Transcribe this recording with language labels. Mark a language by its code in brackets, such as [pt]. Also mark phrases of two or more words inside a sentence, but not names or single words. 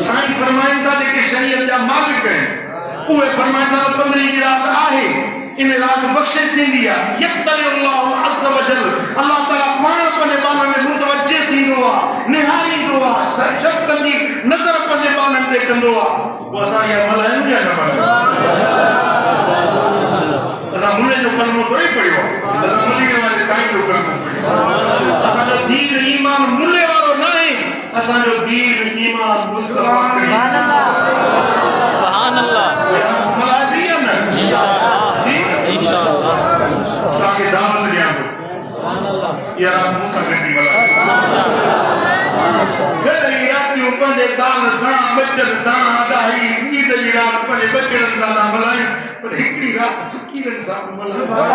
[sd] साईं फरमाइनि था जेके शरीयत जा मालिक आहिनि उहे फरमाइनि था 15 जी रात आहे इन रात बख़्शिश थींदी आहे यक़्तल [ar] الله عز وجل [sd] अल्लाह ताला पाण पंहिंजे ॿारनि में मुतवज्जे थींदो आहे निहारींदो आहे शफ़क़त जी नज़र पंहिंजे ॿारनि ते कंदो आहे पोइ असां इहा मल्हायूं या न मल्हायूं असां मुल्हे जो कलमो थोरी पढ़ियो आहे असां मदीने वारे साईं जो कलमो पढ़ियो आहे असांजो दीन ईमान मुल्हे वारो न आहे असांजो दीन ईमान मुस्तफ़ा [ar] سبحان اللہ سبحان اللہ [sd] मल्हाइबी आहे न [ar] انشاءاللہ [sd] असांखे दावत ॾियां थो [ar] سبحان اللہ [sd] इहा राति मूं सां गॾु मल्हायो घणेई रातियूं पंहिंजे दाल सां बचनि सां अदाही ईद जी राति पंहिंजे बचड़नि सां था मल्हायूं पर हिकिड़ी राति फ़क़ीरनि सां बि मल्हायूं